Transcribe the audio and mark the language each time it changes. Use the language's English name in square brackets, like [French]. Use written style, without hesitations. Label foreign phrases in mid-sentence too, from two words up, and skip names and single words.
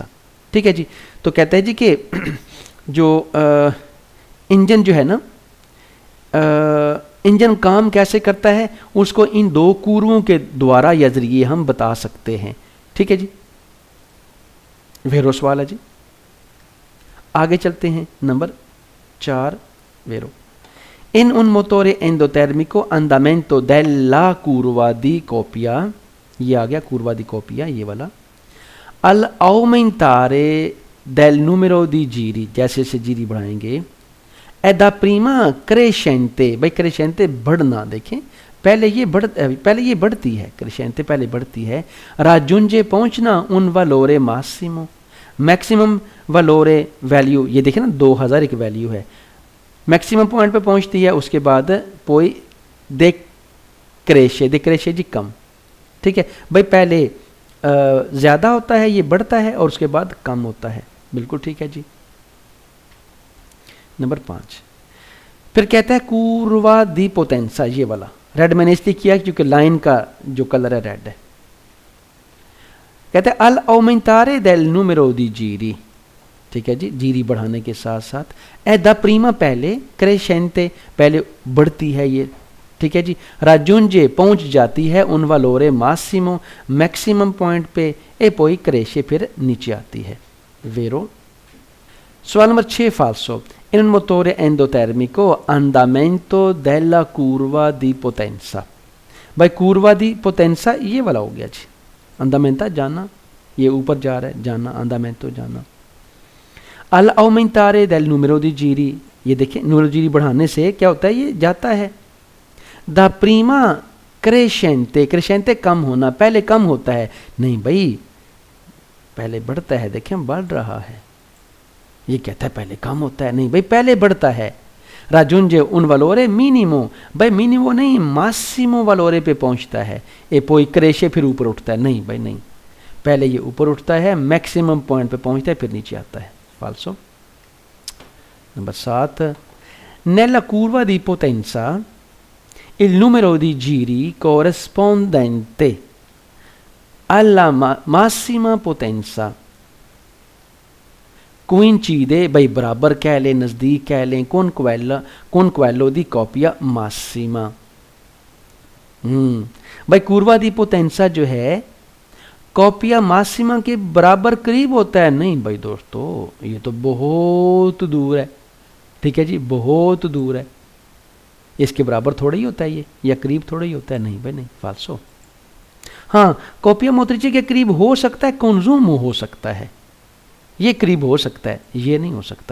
[Hindi] ठीक है जी, तो कहते हैं जी कि जो इंजन जो है ना, इंजन काम कैसे करता है उसको इन 2 कूरुओं के द्वारा या जरिए हम बता सकते हैं। ठीक है जी, वेरो सवाल है जी। आगे चलते हैं, नंबर 4 वेरो। [Italian] in un motore endotermico andamento della curva di coppia, [Hindi] ये आ गया [Italian] curva di coppia [Hindi] ये वाला, [Italian] al aumentare del numero di giri, [Hindi] जैसे जैसे जीरी बढ़ाएंगे, [Italian] è da prima crescente, [Hindi] भाई crescente बढ़ना, देखें पहले ये बढ़ती है, crescente पहले बढ़ती है, [Italian] raggiunge पहुंचना un valore massimo, [Hindi] मैक्सिमम valore वैल्यू, ये देखें ना 2000 एक वैल्यू है, मैक्सिमम पॉइंट पे पहुंचती है, उसके बाद [Italian] poi decresce [Hindi] जी कम। ठीक है भाई, पहले ज़्यादा होता है, ये बढ़ता है, और उसके बाद कम होता है। बिल्कुल ठीक है जी। नंबर 5 फिर कहता है [Italian] curva di potenza, [Hindi] ये वाला रेड मैंने इसलिए किया क्योंकि लाइन का जो कलर है रेड है। कहते हैं [Italian] al aumentare del numero di giri, [Hindi] ठीक है जी, जीरी बढ़ाने के साथ साथ। [Italian] e da prima [Hindi] पहले, क्रेशेंते पहले बढ़ती है ये, ठीक है जी। राजुंजे पहुंच जाती है [Italian] un valore massimo [Hindi] मैक्सिमम पॉइंट पे, [Italian] e poi cresce [Hindi] फिर नीचे आती है। वेरो। सवाल नंबर 6 फाल्सो। [Italian] in motore endotermico andamento della curva di potenza. [Hindi] भाई [Italian] curva di potenza [Hindi] ये वाला हो गया जी, अंडामेंटा जाना, ये ऊपर जा रहा है जाना, अंडामेंटो जाना। [Italian] अल aumentare del numero di giri, [Hindi] ये देखिए [Italian] numero giri [Hindi] बढ़ाने से क्या होता है, ये जाता है। [Italian] da prima crescente, [Hindi] क्रेशेंते कम होना, पहले कम होता है, नहीं भाई पहले बढ़ता है, देखें बढ़ रहा है। ये कहता है पहले कम होता है, नहीं भाई पहले बढ़ता है। [Italian] raggiunge un valore minimo, [Hindi] भाई मिनिमो नहीं [Italian] massimo valore [Hindi] पे पहुंचता है। [Italian] e poi cresce [Hindi] फिर ऊपर उठता है, नहीं भाई नहीं, पहले ये ऊपर उठता है, मैक्सिमम पॉइंट पे पहुंचता है, फिर नीचे आता है। [Italian] फाल्सो। नंबर 7। Nella curva di potenza il numero di giri corrispondente alla massima potenza coincide, [Hindi] भाई बराबर कह लें, नज़दीक कह लें, [Italian] con quello di copia massima। [Hindi] भाई [Italian] curva di potenza [Hindi] जो है [Italian] coppia massima [Hindi] के बराबर करीब होता है, नहीं भाई दोस्तों ये तो बहुत दूर है, ठीक है जी, बहुत दूर है, इसके बराबर थोड़ा ही होता है ये, या करीब थोड़ा ही होता है, नहीं भाई नहीं, फाल्सो। हाँ, [Italian] coppia motrice [Hindi] के करीब हो सकता है, कंज्यूम हो सकता है, ये करीब हो सकता है, ये नहीं हो सकता।